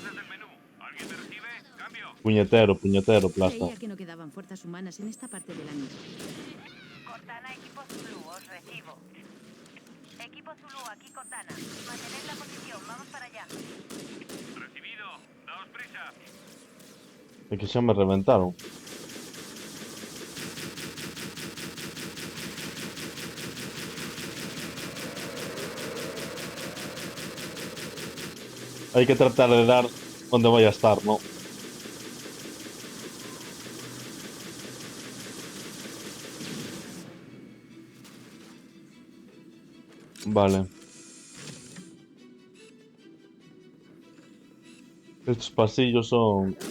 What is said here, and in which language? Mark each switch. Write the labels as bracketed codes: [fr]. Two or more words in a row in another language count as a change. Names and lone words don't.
[es] fuerzas del menú. ¿Alguien me recibe? Cambio. Puñetero, puñetero, plasta. Creía que no quedaban fuerzas humanas en esta parte del anillo. Cortana, equipo Zulu, os recibo. Equipo Zulu, aquí Cortana. Mantened la posición, vamos para allá. Recibido. Daos prisa. [gl] É que xa me reventaron. Hai que tratar de dar onde vai a estar, ¿no? Vale. [es] Estos pasillos son...